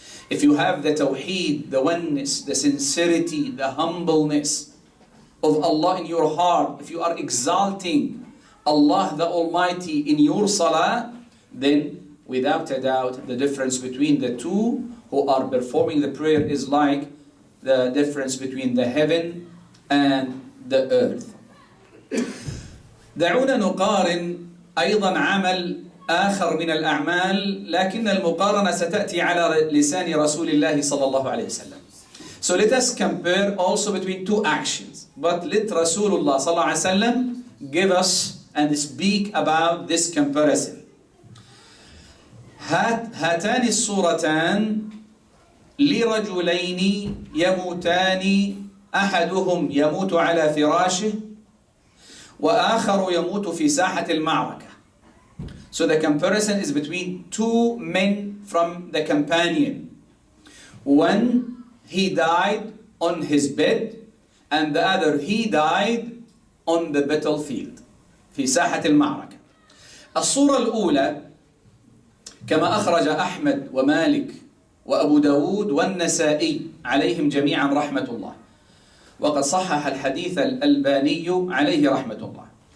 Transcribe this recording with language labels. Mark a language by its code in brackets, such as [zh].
[en] If you have the tawheed, the oneness, the sincerity, the humbleness of Allah in your heart, if you are exalting Allah the Almighty in your salah, then without a doubt the difference between the two who are performing the prayer is like the difference between the heaven and the earth. [ar] دعونا نقارن أيضا عمل آخر من الأعمال، لكن المقارنة ستأتي على لسان رسول الله صلى الله عليه وسلم. [en] So let us compare also between two actions, but let Rasulullah صلى الله عليه وسلم give us and speak about this comparison. [ar] هاتان الصورتان لرجلين يموتان، أحدهم يموت على فراشه وآخر يموت في ساحة المعركة. [en] So the comparison is between two men from the companion. One, he died on his bed, and the other, he died on the battlefield [ar] في ساحة المعركة. الصورة الأولى كما أخرج أحمد ومالك وأبو داود والنسائي عليهم جميعا رحمة الله، وقد صحح الحديث الألباني عليه رحمة الله.